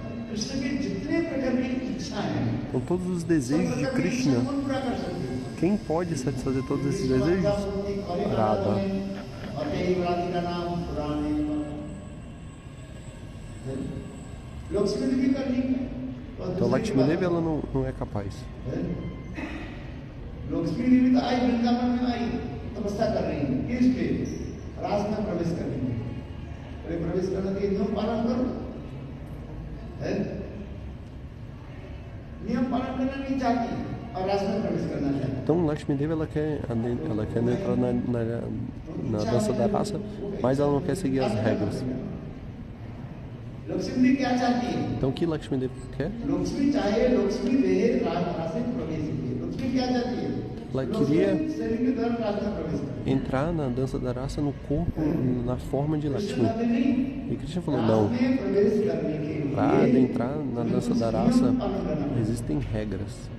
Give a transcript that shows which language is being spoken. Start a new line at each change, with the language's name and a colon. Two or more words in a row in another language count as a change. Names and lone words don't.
Portuguese: Então todos os desejos de Krishna, quem pode satisfazer todos esses desejos? Radha. Então Lakshmi Devi ela não é capaz.
Hindi: लक्ष्मी देवी तो आई वृंदावन में आई तपस्या कर रही है किस पे रास में प्रवेश करने के लिए प्रवेश करने के नियम पालन करो है नियम पालन करना नहीं चाहती और रास में प्रवेश करना चाहती.
Portuguese: Então Lakshmi Devi ela quer entrar na dança da raça, mas ela não quer seguir as regras.
Hindi: लक्ष्मी देवी क्या चाहती है?
Portuguese: Então o que Lakshmi Devi quer?
Hindi: लक्ष्मी चाहे लक्ष्मी देह रास में प्रवेश करे. लक्ष्मी क्या चाहती है?
Portuguese: Ela queria entrar na dança da raça no corpo, na forma de Lakshmi. E Krishna falou, não. Para adentrar na dança da raça, existem regras.